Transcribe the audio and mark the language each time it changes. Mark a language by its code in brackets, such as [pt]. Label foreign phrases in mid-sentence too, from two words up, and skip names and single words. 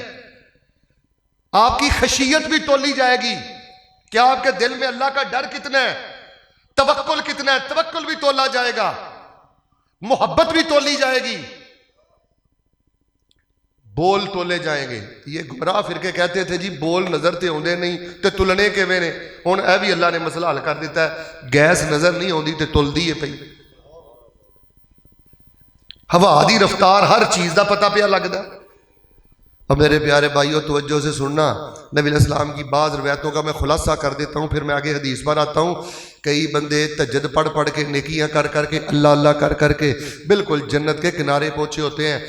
[ur] آپ کی خشیت بھی تولی جائے گی. کیا آپ کے دل میں اللہ کا ڈر کتنا ہے، توکل کتنا ہے، توکل بھی تولا جائے گا، محبت بھی تولی جائے گی. بول تولے جائیں گے. یہ گمراہ فرقے کہتے تھے [pa] جی بول نظر تے ہوندے نہیں تے تلنے کے میں نے. ہن اے بھی اللہ نے مسئلہ حل کر دیتا ہے، گیس نظر نہیں ہوندی تے تلدی ہے پئی. ہوا دی رفتار ہر چیز دا پتہ پیا لگدا. [ur] اور میرے پیارے بھائیوں توجہ سے سننا، نبی [ar] علیہ السلام [ur] کی بعض روایتوں کا میں خلاصہ کر دیتا ہوں، پھر میں آگے حدیث پر آتا ہوں. کئی بندے تہجد پڑھ کے نیکیاں کر کے اللہ اللہ کر کے بالکل جنت کے کنارے پہنچے ہوتے ہیں.